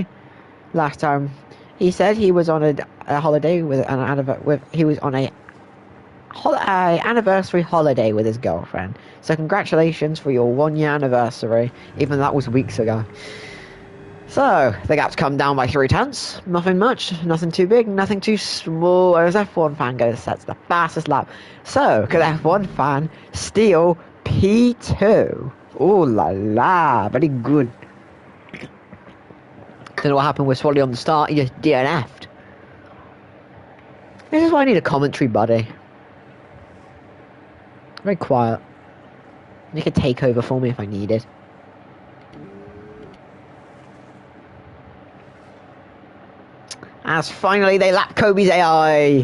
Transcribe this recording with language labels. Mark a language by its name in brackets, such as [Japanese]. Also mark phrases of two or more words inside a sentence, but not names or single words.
[English] Last time, he said he was on a holiday he was on a anniversary holiday with his girlfriend. So congratulations for your 1 year anniversary, even though that was weeks ago. So, the gap's come down by 0.3. Nothing much, nothing too big, nothing too small. As F1 fan goes, that's the fastest lap. So, could F1 fan steal P2? Ooh la la, very good. Don't know what happened with Swally on the start, he just DNF'd. This is why I need a commentary buddy. Very quiet. You could take over for me if I needed. As finally they lap Kobe's AI.